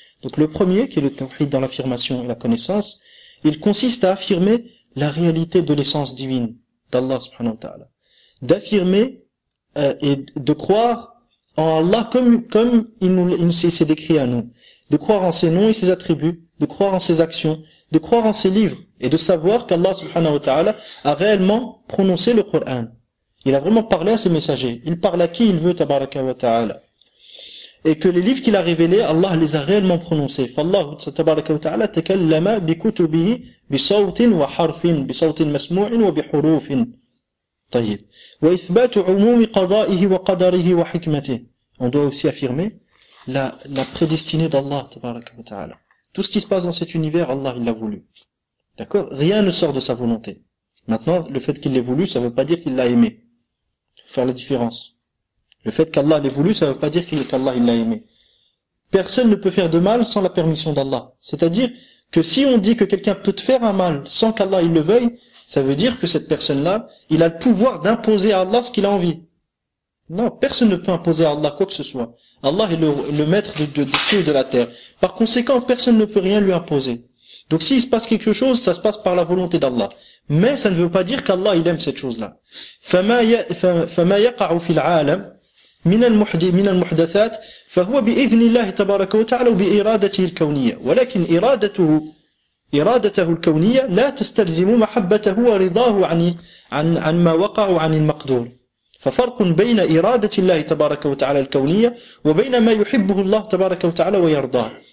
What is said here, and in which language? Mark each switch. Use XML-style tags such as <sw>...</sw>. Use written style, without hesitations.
<fr>Donc le premier qui est le tawhid dans l'affirmation et la connaissance, il consiste à affirmer la réalité de l'essence divine d'Allah subhanahu wa ta'ala, d'affirmer et de croire en Allah comme il s'est décrit à nous, de croire en ses noms et ses attributs, de croire en ses actions, de croire en ses livres et de savoir qu'Allah subhanahu wa ta'ala a réellement prononcé le Coran. Il a vraiment parlé à ses messagers. Il parle à qui il veut, tabaraka wa ta'ala. Et que les livres qu'il a révélés, Allah les a réellement prononcés.</fr> <ar>فالله تبارك وتعالى تكلم بكتبه بصوت وحرف بصوت مسموع وبحروف. طيب. وإثبات عموم قضائه وقدره وحكمته.</ar> <fr>On doit aussi affirmer la prédestinée d'Allah tabaraka wa ta'ala. Tout ce qui se passe dans cet univers, Allah il l'a voulu. D'accord? Rien ne sort de sa volonté. Maintenant, le fait qu'il l'ait voulu, ça ne veut pas dire qu'il l'a aimé. Il faut faire la différence. Le fait qu'Allah l'ait voulu, ça ne veut pas dire qu'Allah il l'a aimé. Personne ne peut faire de mal sans la permission d'Allah. C'est-à-dire que si on dit que quelqu'un peut te faire un mal sans qu'Allah il le veuille, ça veut dire que cette personne-là, il a le pouvoir d'imposer à Allah ce qu'il a envie. Non, personne ne peut imposer à Allah quoi que ce soit. Allah est le maître de cieux et de la terre. Par conséquent, personne ne peut rien lui imposer. Donc s'il se passe quelque chose, ça se passe par la volonté d'Allah. Mais ça ne veut pas dire qu'Allah il aime cette chose-là.</fr> <ar>فَمَا يَقَعُ فِي الْعَالَمِ من المحدثات فهو بإذن الله تبارك وتعالى وبإرادته الكونية ولكن إرادته الكونية لا تستلزم محبته ورضاه عن ما وقع عن المقدور ففرق بين إرادة الله تبارك وتعالى الكونية وبين ما يحبه الله تبارك وتعالى ويرضاه.</ar>